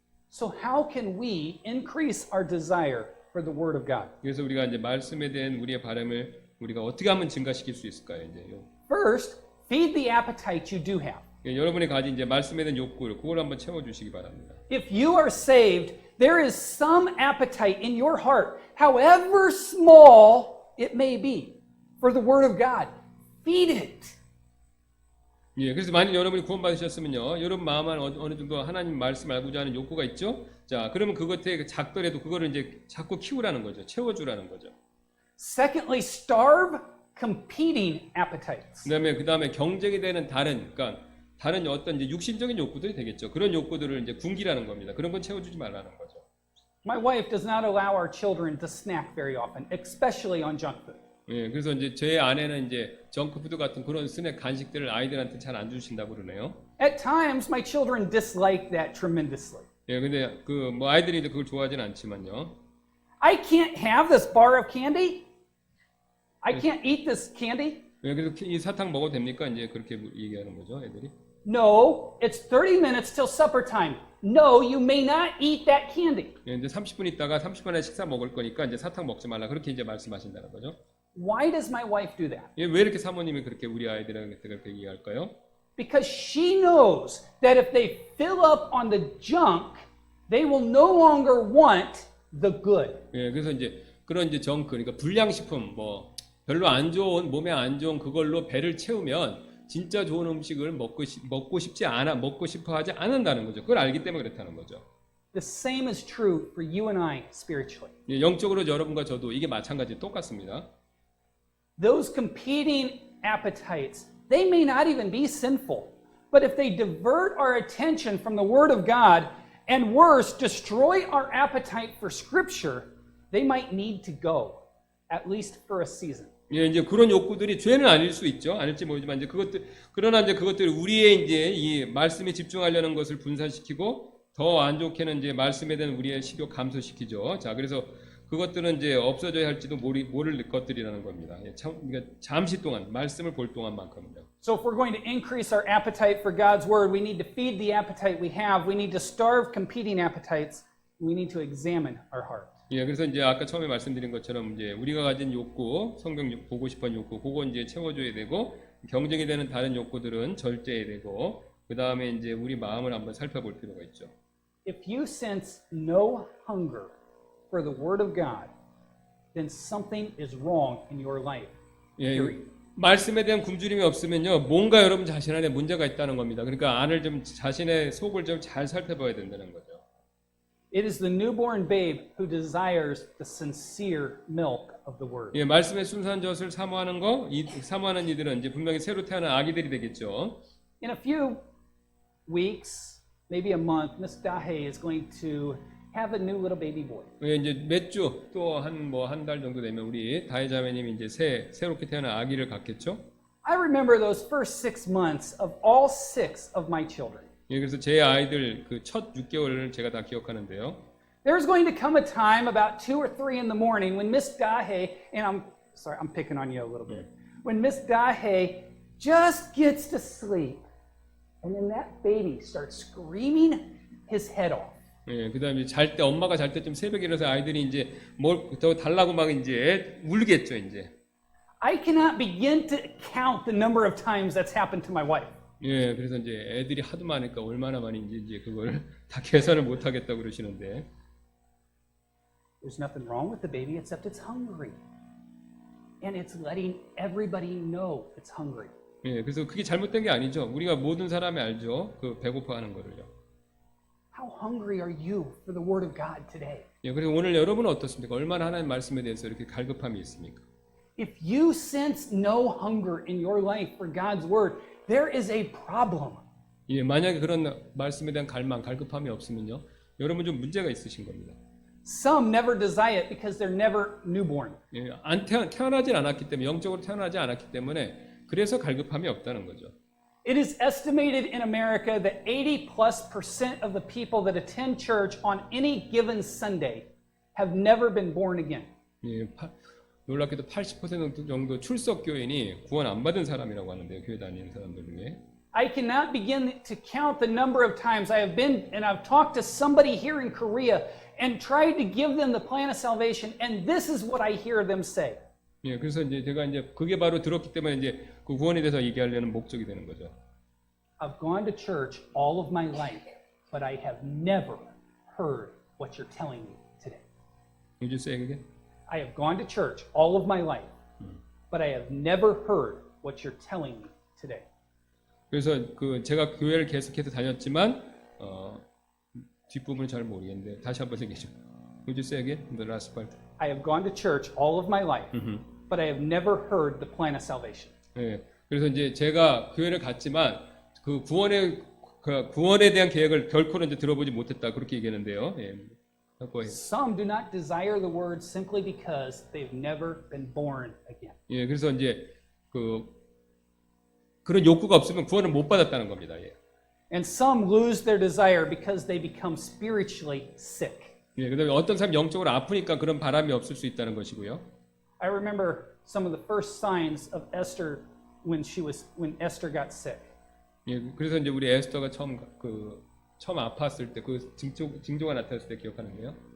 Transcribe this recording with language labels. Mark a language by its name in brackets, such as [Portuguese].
[English] So how can we increase our desire for the Word of God? [Korean] 그래서 우리가 이제 말씀에 대한 우리의 바람을 우리가 어떻게 하면 증가시킬 수 있을까요? 이제요. [English] First, feed the appetite you do have. [Korean] 예, 여러분이 가진 이제 말씀에 대한 욕구를 그걸 한번 채워 주시기 바랍니다. [English] If you are saved, there is some appetite in your heart, however small it may be, for the Word of God. Feed it. [Korean] 예, 그래서 만약 여러분이 구원받으셨으면요, 여러분 마음 안에 어느 정도 하나님 말씀 알고자 하는 욕구가 있죠. 자, 그러면 그것에 작더라도 그거를 이제 자꾸 키우라는 거죠. 채워주라는 거죠. [English] Secondly, starve competing appetites. [Korean] 그다음에 경쟁이 되는 다른 어떤 이제 육신적인 욕구들이 되겠죠. 그런 욕구들을 이제 굶기라는 겁니다. 그런 건 채워주지 말라는 거죠. [English] My wife does not allow our children to snack very often, especially on junk food. [Korean] 예, 그래서 이제 제 아내는 이제 정크푸드 같은 그런 스낵 간식들을 아이들한테 잘 안 주신다고 그러네요. [English] At times, my children dislike that tremendously. [Korean] 예, 근데 그 뭐 아이들이 그걸 좋아하진 않지만요. [English] I can't have this bar of candy. I can't eat this candy. [Korean] 예, 그래서 이 사탕 먹어도 됩니까? 이제 그렇게 얘기하는 거죠, 애들이. [English] No, it's 30 minutes till supper time. No, you may not eat that candy. [Korean] 예, 이제 30분 있다가 30분에 식사 먹을 거니까 이제 사탕 먹지 말라 그렇게 이제 말씀하신다는 거죠. [English] Why does my wife do that? [Korean] 예, 왜 이렇게 사모님이 그렇게 우리 아이들한테 그렇게 얘기할까요? [English] Because she knows that if they fill up on the junk, they will no longer want the good. [Korean] 예, 그래서 이제 그런 이제 정크, 그러니까 불량식품, 뭐 별로 안 좋은 몸에 안 좋은 그걸로 배를 채우면 진짜 좋은 음식을 먹고 싶어 하지 않는다는 거죠. 그걸 알기 때문에 그렇다는 거죠. [English] The same is true for you and I spiritually. [Korean] 예, 영적으로 여러분과 저도 이게 마찬가지 똑같습니다. [English] Those competing appetites, they may not even be sinful, but if they divert our attention from the Word of God and worse, destroy our appetite for Scripture, they might need to go, at least for a season. [Korean] 예, 이제 그런 욕구들이 죄는 아닐 수 있죠. 아닐지 모르지만 이제 그러나 이제 그것들이 우리의 이제 이 말씀에 집중하려는 것을 분산시키고 더 안 좋게는 이제 말씀에 대한 우리의 식욕 감소시키죠. 자, 그래서 그것들은 이제 없어져야 할지도 모를 것들이라는 겁니다. 예, 그러니까 잠시 동안 말씀을 볼 동안만큼은요. [English] So if we're going to increase our appetite for God's word, we need to feed the appetite we have. We need to starve competing appetites. We need to examine our heart. [Korean] 예, 그래서 이제 아까 처음에 말씀드린 것처럼 이제 우리가 가진 욕구, 성경 보고 싶은 욕구, 그거 이제 채워줘야 되고 경쟁이 되는 다른 욕구들은 절제해야 되고 그 다음에 이제 우리 마음을 한번 살펴볼 필요가 있죠. [English] If you sense no hunger for the word of God, then something is wrong in your life. [Korean] 예, [English] Period. [Korean] 말씀에 대한 굶주림이 없으면요, 뭔가 여러분 자신 안에 문제가 있다는 겁니다. 그러니까 안을 좀 자신의 속을 좀 잘 살펴봐야 된다는 거죠. [English] It is the newborn babe who desires the sincere milk of the word. [Korean] 예, 말씀의 순수한 젖을 사모하는 사모하는 이들은 이제 분명히 새로 태어난 아기들이 되겠죠. [English] In a few weeks, maybe a month, Miss Dahe is going to have a new little baby boy. [Korean] 예, 이제 몇 주 또 한 달 정도 되면 우리 다혜 자매님이 이제 새롭게 태어난 아기를 갖겠죠. [English] I remember those first 6 months of all 6 of my children. [Korean] 예, 그래서 제 아이들 그 첫 6개월을 제가 다 기억하는데요. [English] There's going to come a time about 2 or 3 in the morning when Miss Dahe, and I'm picking on you a little bit, when Miss Dahe just gets to sleep, and then that baby starts screaming his head off. [Korean] 예, 그다음에 잘 때 엄마가 잘 때쯤 새벽에 일어나서 아이들이 이제 뭘 더 달라고 막 이제 울겠죠, 이제. [English] I cannot begin to count the number of times that's happened to my wife. [Korean] 예, 그래서 이제 애들이 하도 많으니까 얼마나 많은지 이제 그걸 다 계산을 못 하겠다고 그러시는데. [English] There's nothing wrong with the baby except it's hungry. And it's letting everybody know it's hungry. [Korean] 예, 그래서 그게 잘못된 게 아니죠. 우리가 모든 사람이 알죠. 그 배고파하는 거를요. [English] How hungry are you for the word of God today? [Korean] 예, 그리고 오늘 여러분은 어떻습니까? 얼마나 하나님 말씀에 대해서 이렇게 갈급함이 있습니까? [English] If you sense no hunger in your life for God's word, there is a problem. [Korean] 예, 만약에 그런 말씀에 대한 갈급함이 없으면요, 여러분 좀 문제가 있으신 겁니다. [English] Some never desire it because they're never newborn. [Korean] 예, 태어나진 않았기 때문에 영적으로 태어나지 않았기 때문에 그래서 갈급함이 없다는 거죠. [English] It is estimated in America that 80+% of the people that attend church on any given Sunday have never been born again. [Korean] 예, 놀랍게도 80% 정도 출석 교인이 구원 안 받은 사람이라고 하는데요, 교회 다니는 사람들 중에. [English] I cannot begin to count the number of times I have been and I've talked to somebody here in Korea and tried to give them the plan of salvation, and this is what I hear them say. [Korean] 예, 그래서 이제 제가 이제 그게 바로 들었기 때문에 이제 그 구원에 대해서 얘기하려는 목적이 되는 거죠. [English] I've gone to church all of my life, but I have never heard what you're telling me today. Would you say again? I have gone to church all of my life, but I have never heard what you're telling me today. [Korean] 그래서 그 제가 교회를 계속해서 다녔지만 뒷부분을 잘 모르겠는데 다시 한번 얘기해 줘. [English] Would you say again? The last part. I have gone to church all of my life, but I have never heard the plan of salvation. [Korean] 예. 그래서 이제 제가 교회를 갔지만 그 구원에 대한 계획을 결코는 이제 들어보지 못했다 그렇게 얘기하는데요. 예. [English] Some do not desire the word simply because they've never been born again. [Korean] 예. 그래서 이제 그런 욕구가 없으면 구원을 못 받았다는 겁니다. 예. [English] And some lose their desire because they become spiritually sick. [Korean] 예. 그다음에 어떤 사람 영적으로 아프니까 그런 바람이 없을 수 있다는 것이고요. [English] I remember some of the first signs of Esther when Esther got sick. [Korean] 예. 그래서 이제 우리 에스더가 처음 아팠을 때 그 징조가 나타났을 때 기억하는데요.